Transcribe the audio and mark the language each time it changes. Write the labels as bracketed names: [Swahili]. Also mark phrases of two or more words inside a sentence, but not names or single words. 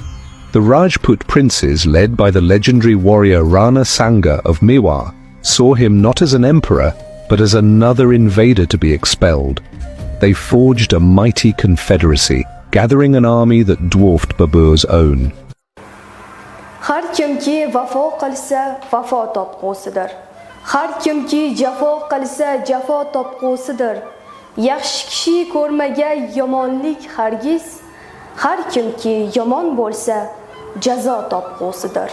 [English] The Rajput princes, led by the legendary warrior Rana Sanga of Mewar, saw him not as an emperor, but as another invader to be expelled. They forged a mighty confederacy, gathering an army that dwarfed Babur's own. [Uzbek] Har kimki vafo qilsa, vafo topqusidir. Har kimki jafo qilsa, jafo topqusidir. Yaxshi kishi ko'rmagan yomonlik hargiz, har kimki yomon bo'lsa, jazo topqusidir.